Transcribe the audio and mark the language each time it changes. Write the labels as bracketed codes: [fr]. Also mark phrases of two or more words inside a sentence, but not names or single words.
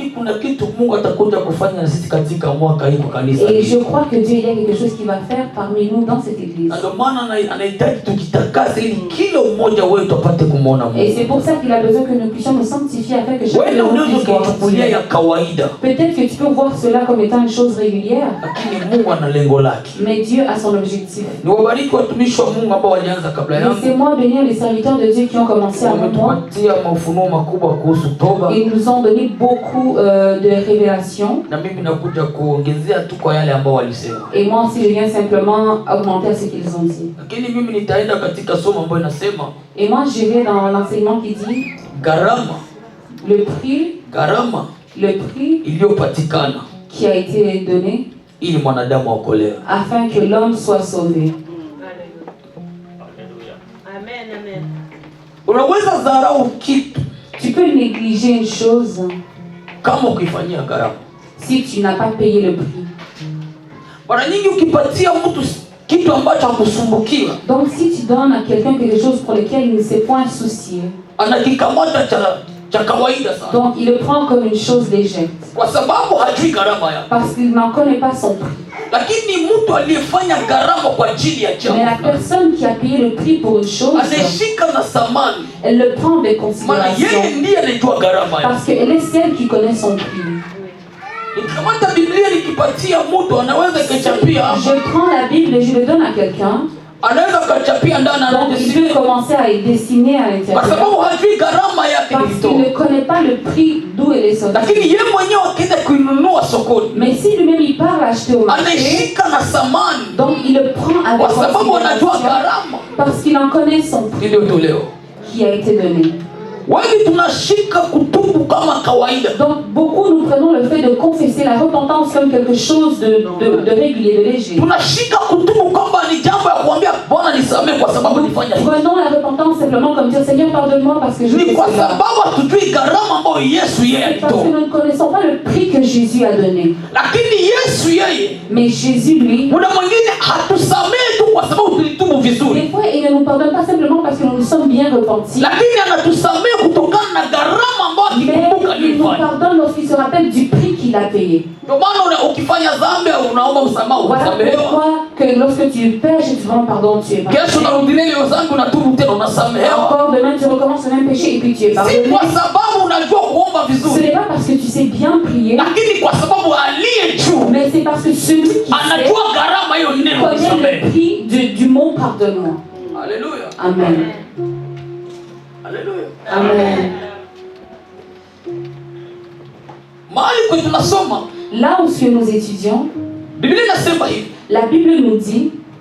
[fr] Et je crois que Dieu, il y a quelque chose qu'il va faire parmi nous dans cette église. Et c'est pour ça qu'il a besoin que nous puissions nous sanctifier afin que chacun de nous puisse voir. Peut-être que tu peux voir cela comme étant une chose régulière. [sw] lakini Mungu ana lengo lake. [fr] Mais Dieu a son objectif. [sw] Niwabariki watumishi wa Mungu ambao walianza kabla yangu. [fr] Laissez-moi bénir les serviteurs de Dieu qui ont commencé avant moi. [sw] Wametupatia mafunuo makubwa kuhusu toba. [fr] Ils nous ont donné beaucoup de révélations. [sw] Na mimi nakuja kuongezea tu kwa yale ambao walisema. [fr] Et moi aussi je viens simplement augmenter à ce qu'ils ont dit. [sw] Lakini mimi nitaenda katika somo ambayo inasema. [fr] Et moi je vais dans l'enseignement qui dit [sw] Gharama. [fr] le prix. [sw] Gharama. [fr] Le prix [sw] iliyopatikana [fr] qui a été donné [sw] ili mwanadamu aokolewe. [fr] Afin que l'homme soit sauvé. Amen, amen. [sw] Unaweza dharau kitu. [fr] Tu peux négliger une chose [sw] kama ukifanyia gharama. [fr] Si tu n'as pas payé le prix. [sw] Mara nyingi ukipatia mtu kitu ambacho hakusumbukiwa. [fr] Donc si tu donnes à quelqu'un quelque chose pour lequel il ne s'est point soucié. [sw] Anakikamata cha kawaida sana. [fr] Donc il le prend comme une chose légère. [sw] Kwa sababu hajui gharama yake. [fr] Parce qu'il n'en connaît pas son prix. [sw] Lakini mtu aliyefanya gharama kwa ajili ya jambo. [fr] Mais la personne qui a payé le prix pour une chose, [sw] anashika na thamani. [fr] Elle le prend avec considération. [sw] Maana yeye ndiye anajua gharama yake. [fr] Parce qu'elle est celle qui connaît son prix. [sw] Nikamata Biblia nikipatia mtu anaweza kuchapia. [fr] Je prends la Bible et je le donne à quelqu'un. [sw] Anaweza kuchapia ndani na [fr] donc il peut commencer à dessiner à l'intérieur. [sw] Kwa sababu hajui gharama yake. [fr] Parce qu'il ne connaît pas le prix d'où elle est sortie. [sw] Lakini yeye mwenyewe akienda kuinunua sokoni. [fr] Mais si lui-même il part acheter au marché. [sw] Anashika na thamani. [fr] Donc il le prend avec [sw] kwa sababu anajua gharama. [fr] Parce qu'il en connaît son prix. [sw] Iliyotolewa. [fr] Qui a été donné. [sw] Wengi tunashika kutubu kama kawaida. [fr] Donc beaucoup nous prenons le fait de confesser la repentance comme quelque chose de régulier, de léger. [sw] Tunashika kutubu kwamba ni jambo ya kuambia Bwana nisamehe kwa sababu nilifanya hivi. [fr] Prenons la repentance simplement comme dire Seigneur pardonne-moi parce que je fais cela. [sw] Ni kwa sababu hatujui gharama ambayo Yesu yeye alitoa. [fr] Parce que nous ne connaissons pas le prix que Jésus a donné. [sw] Lakini Yesu yeye. [fr] Mais Jésus lui. [sw] Muda mwingine hatusamehe tu kwa sababu tulitubu vizuri. [fr] Des fois il ne nous pardonne pas simplement parce que nous nous sommes bien repentis. [sw] Lakini anatusamehe kutokana na gharama ambayo akikumbuka [fr] il nous pardonne lorsqu'il se rappelle du prix qu'il a payé. [sw] Ndio maana ukifanya dhambi unaomba msamaha usamehewa. [fr] Voilà pourquoi que lorsque tu pêches et tu demandes pardon, tu es pardonné. [sw] Kesho unarudilia ile dhambi unatubu tena unasamehewa. [fr] Encore demain tu recommences le même péché et puis tu es pardonné. [sw] Si kwa sababu unajua kuomba vizuri. [fr] Ce n'est pas parce que tu sais bien prier. [sw] Lakini kwa sababu aliye juu. [fr] Mais c'est parce que celui qui [sw] anajua gharama hiyo neno [fr] connaît le prix du mot pardonne-moi. Alléluia. [sw] Amen. [fr] Alléluia. [sw] Amen. [fr] Là où nous étudions, la Bible nous dit,